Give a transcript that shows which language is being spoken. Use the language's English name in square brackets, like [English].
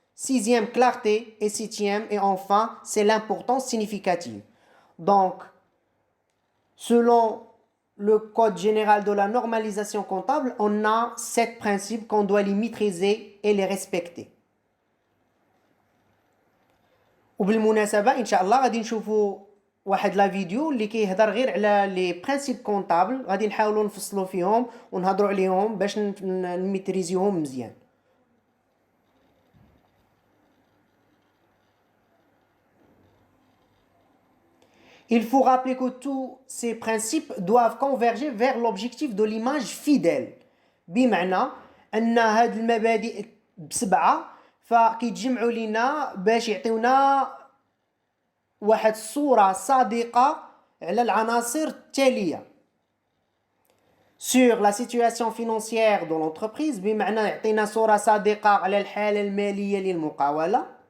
[French] Sixième, clarté. Et septième, et enfin, c'est l'importance significative. Donc, selon le code général de la normalisation comptable, on a 7 principes qu'on doit les maîtriser et les respecter. [Arabic] وبالمناسبة إن شاء الله غادي نشوفوا واحد لا فيديو اللي كيهضر غير على لي برينسيپ كونطابل غادي نحاولوا نفصلوا فيهم ونهضروا عليهم باش نميتريزيوهم مزيان. [French] Il faut rappeler que tous ces principes doivent converger vers l'objectif de l'image fidèle. [Arabic] بمعنى أن هاد المبادئ بسبعة فكيتجمعوا لنا باش يعطيونا واحد الصورة صادقة على العناصر التالية [French] sur la situation financière de l'entreprise [Arabic] بمعنى يعطينا صورة صادقة على الحالة المالية للمقاولة